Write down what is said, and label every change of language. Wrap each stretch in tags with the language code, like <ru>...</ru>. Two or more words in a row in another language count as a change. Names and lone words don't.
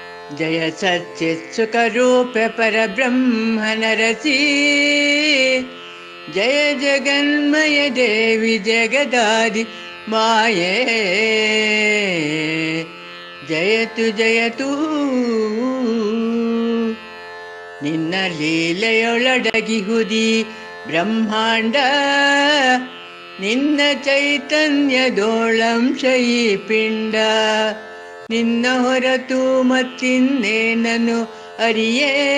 <sa>जय सच्चित्सुखरूपे परब्रह्मनरसी जय जगन्मय देवी जगदादि माये जयतु जयतु</sa> <kn>ನಿನ್ನ ಲೀಲೆಯೊಳಡಗಿಹುದಿ ಬ್ರಹ್ಮಾಂಡ ನಿನ್ನ ಚೈತನ್ಯದೋಳಂಶ ಈ ಪಿಂಡ ನಿನ್ನ ಹೊರತು ಮತ್ತಿನ್ನೇನನು ಅರಿಯೇ</kn>